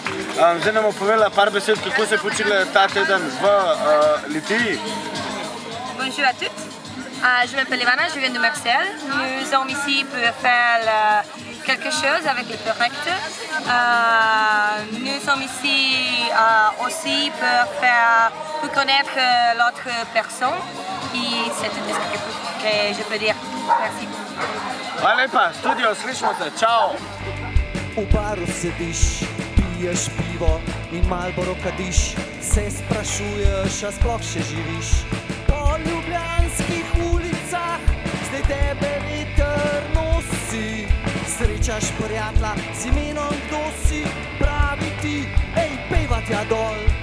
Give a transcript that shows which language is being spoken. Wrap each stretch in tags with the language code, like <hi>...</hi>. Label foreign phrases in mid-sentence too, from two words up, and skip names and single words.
<sl>Zdaj nam bo povedala par besed, kako se je počela ta teden v Litiji.</sl> <fr>Bonjour à toutes, je m'appelle Ivana, je viens de Marseille. Nous sommes ici pour faire quelque chose avec le project. Nous sommes ici aussi pour connaître l'autre personne. Et c'est tout ce que je peux dire. Merci.</fr> <sl>Hvala lepa, studio, slišimo se, čau! V baru sediš, piješ pivo in Marlboro kadiš, se sprašuješ, a sploh še živiš. Po ljubljanskih ulicah zdaj tebe veter nosi, srečaš prijatelja z imenom kdo si, pravi ti, ej, pejva tja dol.</sl>